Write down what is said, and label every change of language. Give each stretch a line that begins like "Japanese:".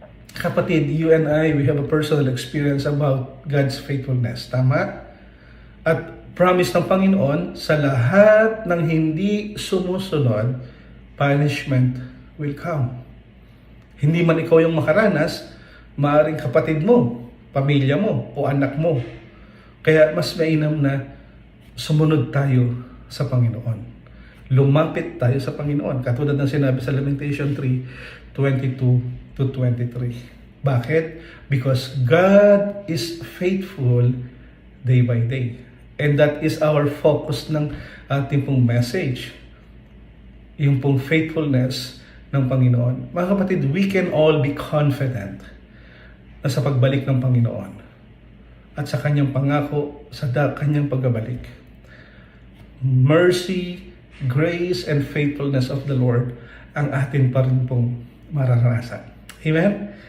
English: Kapatid, you and I, we have a personal experience about God's faithfulness.
Filipino: Tama? At promise ng Panginoon, sa lahat ng hindi sumusunod,
English: punishment will come.
Filipino: Hindi man ikaw yung makaranas, maaaring kapatid mo, pamilya mo, o anak mo. Kaya mas mainam na sumunod tayo sa Panginoon. Lumapit tayo sa Panginoon. Katulad ng sinabi sa Lamentation 3, 22 to 23. Bakit?
English: Because God is faithful day by day. And that is our focus
Filipino: ng ating pong
English: message.
Filipino: Yung pong faithfulness ng Panginoon. Mga kapatid,
English: we can all be confident
Filipino: na sa pagbalik ng Panginoon at sa kanyang pangako sa kanyang pagbabalik.
English: Mercy, grace, and faithfulness of the Lord
Filipino: ang atin pa rin pong mararanasan.
English: Amen?